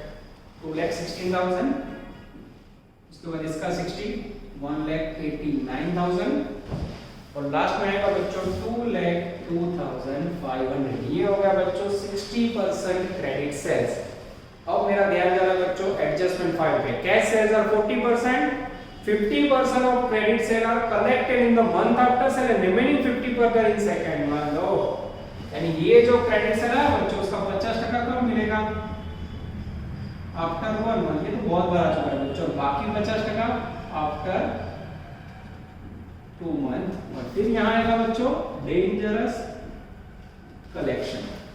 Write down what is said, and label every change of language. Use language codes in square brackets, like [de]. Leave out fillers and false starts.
[hi] 2,16,000. उसके बाद इसका 60, 1,89,000. और लास्ट में आएगा बच्चों 2,02,500. ये हो गया बच्चों 60% क्रेडिट सेल्स. अब मेरा ध्यान जा रहा है बच्चों एडजस्टमेंट फाइल पे. [en] Cash sales are 40%. 50% of credit sale are collected in the month after sale and remaining 50% in second month. [hi] यानी ये जो क्रेडिट सेल है बच्चों उसका 50% कब मिलेगा? After 1 month. ये तो बहुत बार आ चुका है बच्चों. बाकी 50% आफ्टर 2 मंथ. और फिर यहाँ आएगा बच्चों डेंजरस कलेक्शन.